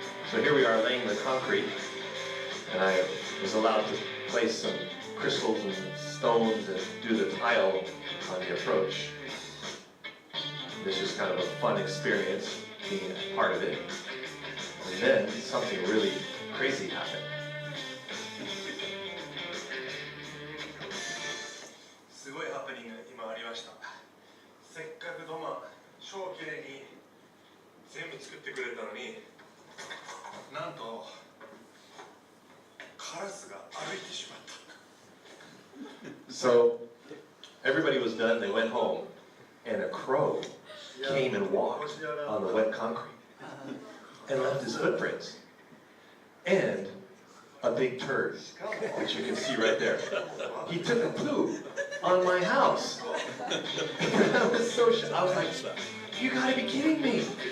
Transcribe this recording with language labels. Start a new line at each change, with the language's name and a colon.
English: So here we are laying the concrete, and I was allowed to place some crystals and stones and do the tile on the approach. This was kind of a fun experience, being a part of it. And then something really crazy happened.
Japanese: すごいハプニングが今ありました。せっかく土間超綺麗に全部作ってくれたのに、なんとカラスが歩いてしまった。
English: So everybody was done, they went home, and a crow came and walked on the wet concrete and left his footprints. And a big turd, which you can see right there. He took a poo on my house. And I was so shocked. I was like, you gotta be kidding me.